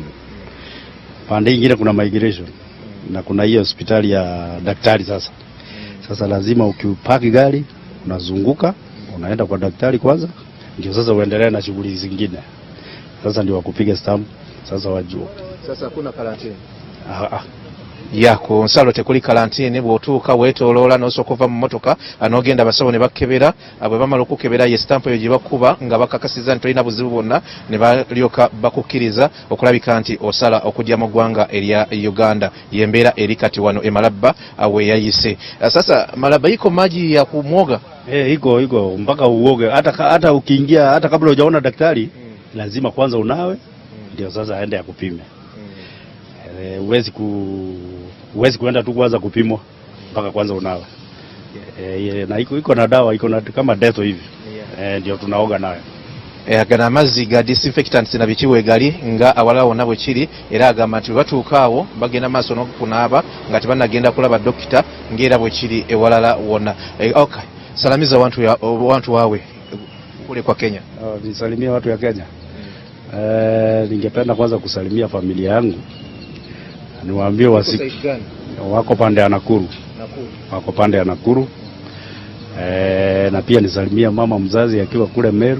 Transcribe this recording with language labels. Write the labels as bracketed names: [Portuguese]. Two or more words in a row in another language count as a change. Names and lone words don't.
[Swahili] Pande nyingine kuna migration na kuna hiyo hospitali ya daktari sasa. Sasa lazima ukipaki gari unazunguka, unaenda kwa daktari kwanza, ndio sasa uendelee na shughuli zingine. Sasa ndio wakupiga stamp, sasa wajua. Sasa hakuna karantini. [Ganda] ya ku nsalo tekuli karantini bw'otuuka weetooloola n'osooka ova mu motoka n'ogenda abasawo ne bakebera bwe bamala okukebera ye stampu eyo gye bakuba nga bakakasiza nti tolina buzibu bwonna ne balyoka bakukkiriza okulabika nti osala okujja mu ggwanga erya Uganda yembeera eri kati wano e Malaba we yayise. [Swahili] Sasa Malaba iko maji ya kumwoga? Iko mpaka uoge hata ukiingia hata kabla hujaona daktari lazima kwanza unawe ndio sasa aende ya kupime. Huwezi kuenda tu kwanza kupimwa mpaka kwanza unawe. Na iko na dawa, iko na kama deto hivi. Ndio tunaoga nayo. [Ganda] Agana amazzi ga disinfectants na bikiwe gali nga awalawo nabo kiri era agamba nti batuukaawo bagenda maaso n'okunaaba nga tebannagenda kulaba dokita ng'era bwe kiri ewalala wonna. [Swahili] Okay. Salamiza watu wawe kule kwa Kenya. Nisalimia watu ya Kenya. Ningependa kwanza kusalimia familia yangu. Niwaambie wako pande ya Nakuru. Wako pande ya Nakuru. Na pia nisalimia mama mzazi akiwa kule Meru.